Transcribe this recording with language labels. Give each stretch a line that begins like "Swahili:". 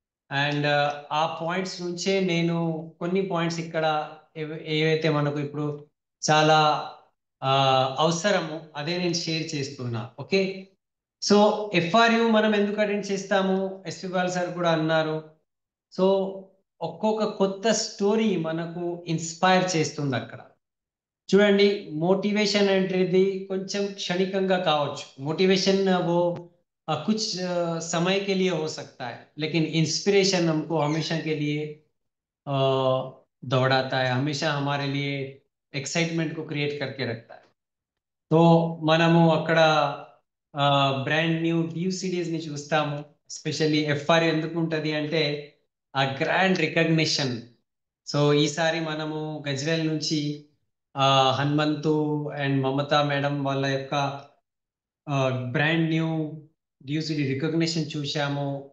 Telugu: And ఆ points నుంచే నేను కొన్ని పాయింట్స్ ఇక్కడ ఏవైతే మనకు ఇప్పుడు చాలా అవసరము అదే నేను షేర్ చేస్తున్నా. ఓకే. సో ఎఫ్ఆర్యు మనం ఎందుకు అటెండ్ చేస్తాము, ఎస్పి బాల్ సార్ కూడా అన్నారు. సో ఒక్కొక్క కొత్త స్టోరీ మనకు ఇన్స్పైర్ చేస్తుంది అక్కడ. చూడండి, मोटिवेशन అనేది కొంచెం క్షణికంగా కావచ్చు.
Hindi: मोटिवेशन वो कुछ समय के लिए हो सकता है, लेकिन इंस्पिरेशन हमको हमेशा के लिए अ, दौड़ाता है, हमेशा हमारे लिए एक्साइटमेंट को क्रिएट करके रखता है.
Telugu: तो మనము అక్కడ బ్రాండ్ న్యూ డ్యూ సిరీస్ ని చూస్తాము. ఎస్పెషల్లీ ఎఫ్ఆర్ ఎందుకు ఉంటది అంటే ఆ గ్రాండ్ రికగ్నిషన్. సో ఈసారి మనము గజ్వేల్ నుంచి హనుమంతు అండ్ మమత మేడం వాళ్ళ యొక్క బ్రాండ్ న్యూ డ్యూ సిరీ రికగ్నిషన్ చూశాము.